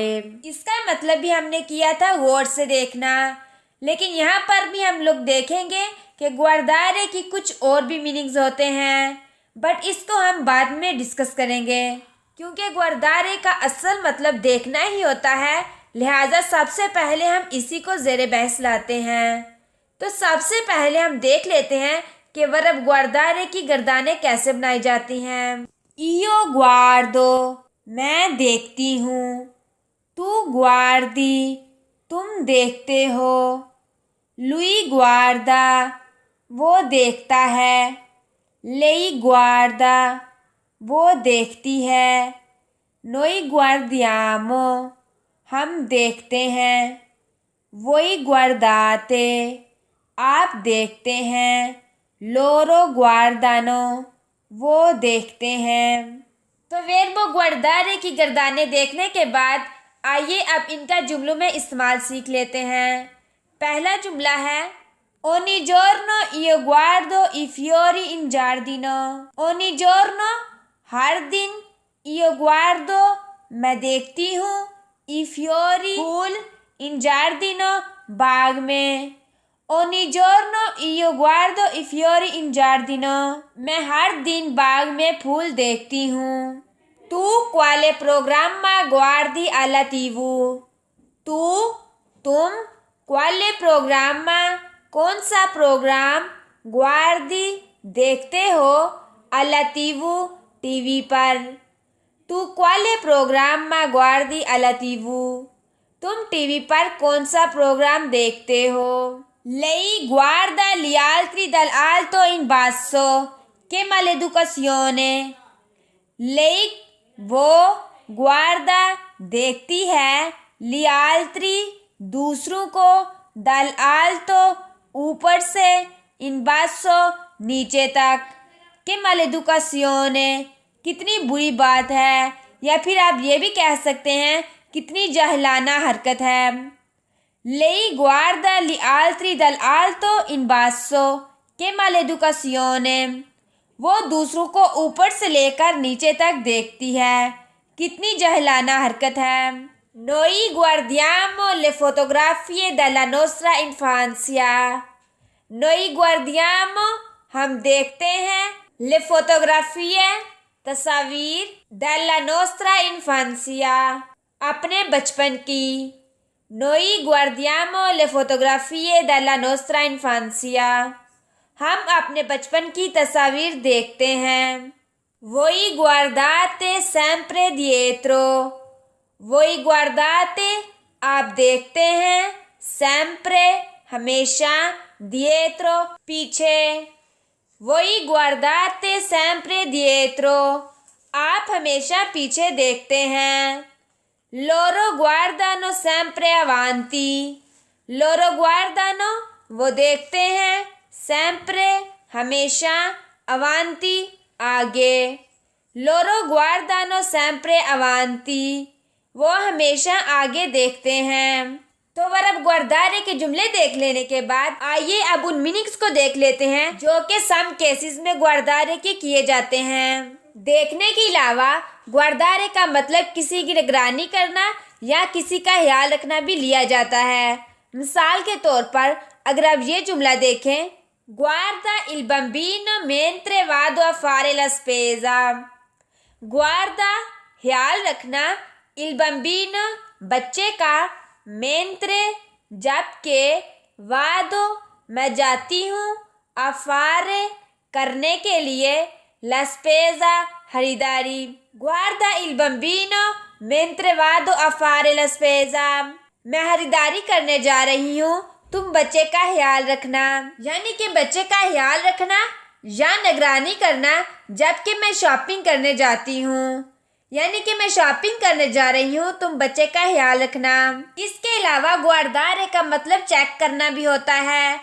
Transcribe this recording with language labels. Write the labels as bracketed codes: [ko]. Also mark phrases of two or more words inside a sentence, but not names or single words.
[ur] اس کا مطلب بھی ہم نے کیا تھا غور سے دیکھنا، لیکن یہاں پر بھی ہم لوگ دیکھیں گے کہ guardare کی کچھ اور بھی میننگز ہوتے ہیں، بٹ اس کو ہم بعد میں ڈسکس کریں گے، کیونکہ guardare کا اصل مطلب دیکھنا ہی ہوتا ہے. لہٰذا سب سے پہلے ہم اسی کو زیرِ بحث لاتے ہیں. تو سب سے پہلے ہم دیکھ لیتے ہیں کہ ورب guardare کی گردانیں کیسے بنائی جاتی ہیں. [it] io guardo [ur] میں دیکھتی ہوں, [it] tu guardi [ur] تم دیکھتے ہو, [it] lui guarda [ur] وہ دیکھتا ہے, [it] lei guarda [ur] وہ دیکھتی ہے, [it] noi guardiamo [ur] ہم دیکھتے ہیں, [it] voi guardate [ur] آپ دیکھتے ہیں, [it] loro guardano [ur] وہ دیکھتے ہیں. तो [it] verbo guardare [ur] کی گردانیں دیکھنے کے بعد آئیے اب ان کا جملوں میں استعمال سیکھ لیتے ہیں. پہلا جملہ ہے [it] ogni giorno io guardo i fiori in giardino। ogni giorno [ur] ہر دن, [it] io guardo [ur] میں دیکھتی ہوں, [it] i fiori फूल, in giardino [ur] باغ میں. [it] ogni giorno io guardo i fiori in giardino [ur] میں ہر دن باغ میں پھول دیکھتی ہوں. [it] tu quale programma guardi alla TV। [ur] तू تم, [it] quale programma [ur] کون سا پروگرام, guardi دیکھتے ہو, [it] alla TV [ur] ٹی وی پر. [it] tu quale programma guardi alla TV [ur] تم ٹی وی پر کون سا پروگرام دیکھتے ہو. [it] lei guarda gli altri dall'alto in basso che maleducazione। [ur] lei वो, guarda دیکھتی ہے, [it] gli altri [ur] دوسروں کو, dall'alto اوپر سے, [it] in basso [ur] نیچے تک، کہ maleducazione کتنی بری بات ہے، یا پھر آپ یہ بھی کہہ سکتے ہیں کتنی جاہلانہ حرکت ہے. [it] lei guarda gli altri dall'alto in basso che maleducazione [ur] وہ دوسروں کو اوپر سے لے کر نیچے تک دیکھتی ہے، کتنی جاہلانہ حرکت ہے. [it] noi guardiamo le fotografie della nostra infanzia। noi guardiamo [ur] ہم دیکھتے ہیں, [it] le fotografie तस्वीर, della nostra infanzia [ur] اپنے بچپن کی. [it] noi guardiamo le fotografie della nostra infanzia [ur] ہم اپنے بچپن کی تصویر دیکھتے ہیں. [it] voi guardate sempre dietro voi guardate [ur] آپ دیکھتے ہیں, sempre ہمیشہ, dietro پیچھے. [it] voi guardate sempre dietro [ur] آپ ہمیشہ پیچھے دیکھتے ہیں. [it] loro guardano sempre avanti loro guardano [ur] وہ دیکھتے ہیں, sempre ہمیشہ, avanti آگے. [it] loro guardano sempre avanti [ur] وہ ہمیشہ آگے دیکھتے ہیں. تو ورب guardare کے جملے دیکھ لینے کے بعد آئیے اب ان میننگز کو دیکھ لیتے ہیں جو کہ [en] some cases [ur] میں guardare کے کیے جاتے ہیں. دیکھنے کے علاوہ guardare کا مطلب کسی کی نگرانی کرنا یا کسی کا خیال رکھنا بھی لیا جاتا ہے. مثال کے طور پر اگر آپ یہ جملہ دیکھیں, [it] guarda il bambino mentre vado a fare la spesa। [ur] guarda خیال رکھنا, [it] il bambino [ur] بچے کا, mentre جبکہ, vado میں جاتی ہوں, [it] a fare [ur] کرنے کے لیے, [it] la spesa खरीदारी। guarda il bambino mentre vado a fare la spesa [ur] میں خریداری کرنے جا رہی ہوں تم بچے کا خیال رکھنا، یعنی کہ بچے کا خیال رکھنا یا نگرانی کرنا جبکہ میں شاپنگ کرنے جاتی ہوں، یعنی کہ میں شاپنگ کرنے جا رہی ہوں، تم بچے کا خیال رکھنا. اس کے علاوہ guardare کا مطلب چیک کرنا بھی ہوتا ہے.